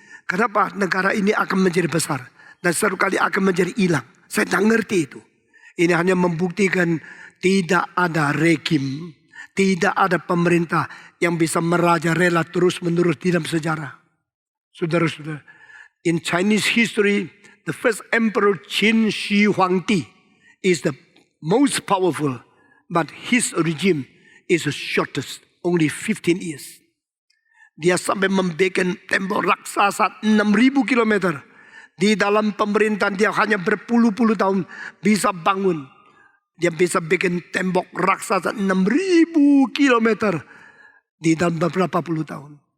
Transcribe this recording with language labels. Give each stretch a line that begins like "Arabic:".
Indonesian: Kenapa negara ini akan menjadi besar. Dan satu kali akan menjadi hilang. Saya tidak ngerti itu. Ini hanya membuktikan tidak ada rejim. Tidak ada pemerintah yang bisa merajalela terus-menerus di dalam sejarah. Saudara-saudara.
English: In Chinese history, the first emperor Qin Shi Huangdi is the most powerful. But his regime is the shortest. Only 15 years.
Indonesian: Dia sampai membuat tembok raksasa 6.000 kilometer. Di dalam pemerintahan dia hanya berpuluh-puluh tahun bisa bangun. Dia bisa bikin tembok raksasa 6.000 kilometer di dalam beberapa puluh tahun.